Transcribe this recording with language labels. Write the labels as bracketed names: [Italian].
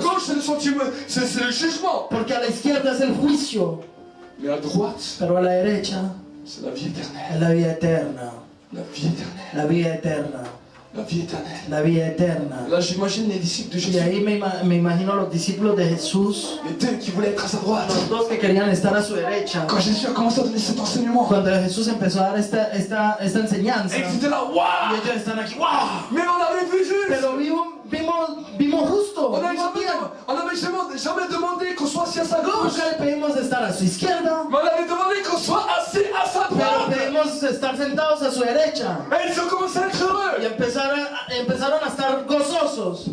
[French] gauche, c'est le sentiment, c'est le jugement. [Spanish] porque a la izquierda es el juicio, [French] Mais à droite, [Spanish] pero a la derecha [French] c'est la vie éternelle. [Spanish] es la vida eterna. [French] La vie éternelle. [Spanish] La vida eterna. [French] la vie éternelle. [Spanish] la vida eterna. [French] Là, j'imagine les disciples de [Spanish] Y [French] Jésus. [Spanish] ahí me imagino los discípulos de Jesús, [French] Les deux qui voulaient être à sa droite. [Spanish] los dos que querían estar a su derecha. [French] Quand Jésus a commencé à donner cet enseignement, [Spanish] Cuando Jesús empezó a dar esta enseñanza, [French] et ils étaient là, [Spanish] y waouh! ellos están aquí, ¡wow! [French] Mais on avait vu juste! [Spanish] Pero vimos justo, [French] On [Spanish] vimos bien. [French] n'avait jamais demandé qu'on soit assis à sa gauche, [Spanish] Nunca le pedimos estar a su izquierda, [French] mais on avait demandé qu'on soit assis à sa [Spanish] pero [French] droite. [Spanish] pedimos estar sentados a su derecha. [French] Et ils ont commencé à être heureux. [Spanish] Y empezaron a estar gozosos.